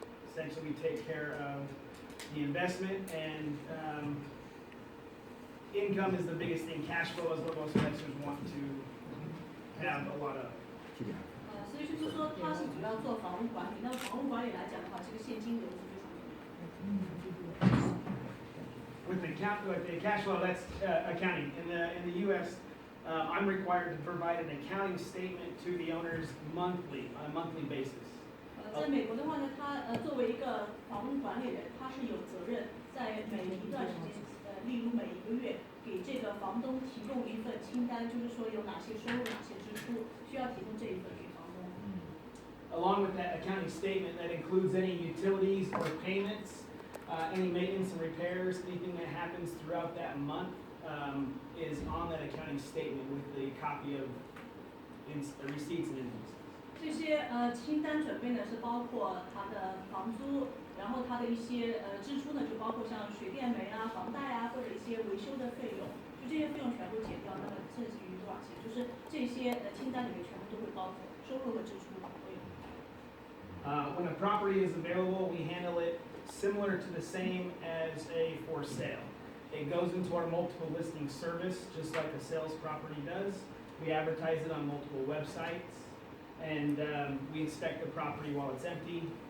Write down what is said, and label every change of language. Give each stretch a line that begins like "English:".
English: Essentially, we take care of the investment, and income is the biggest thing. Cash flow is what most investors want to have a lot of.
Chinese: 所以就是说，它是主要做房屋管理。那房屋管理来讲的话，这个现金流是非常重要的。
English: With the cash flow, that's accounting. In the U.S., I'm required to provide an accounting statement to the owners monthly, on a monthly basis.
Chinese: 在美国的话呢，他作为一个房屋管理人，他是有责任在每一段时间，例如每一个月，给这个房东提供一份清单，就是说有哪些收入、哪些支出，需要提供这一份给房东。
English: Along with that accounting statement, that includes any utilities or payments, any maintenance and repairs, anything that happens throughout that month is on that accounting statement with the copy of receipts and invoices.
Chinese: 这些清单准备呢是包括他的房租，然后他的一些支出呢就包括像水电煤啊、房贷啊或者一些维修的费用，就这些费用全部减掉，那么剩余多少钱？就是这些清单里面全部都会包括收入和支出都有。
English: When a property is available, we handle it similar to the same as a for sale. It goes into our multiple listing service, just like a sales property does. We advertise it on multiple websites, and we inspect the property while it's empty.